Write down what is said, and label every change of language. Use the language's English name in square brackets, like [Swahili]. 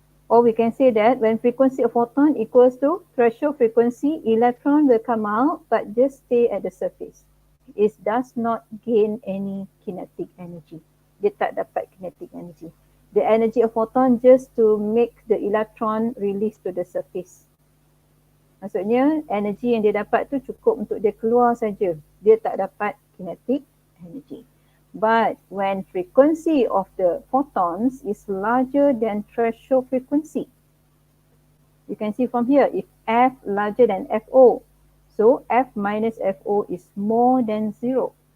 [English] Or we can say that when frequency of photon equals to threshold frequency, electron will come out but just stay at the surface. It does not gain any kinetic energy. [Malay] Dia tak dapat kinetic energy. [English] The energy of photon just to make the electron release to the surface. [Malay] Maksudnya energi yang dia dapat tu cukup untuk dia keluar saja. Dia tak dapat kinetic energy. [English] But when frequency of the photons is larger than threshold frequency, you can see from here, if F larger than FO, so F minus FO is more than 0.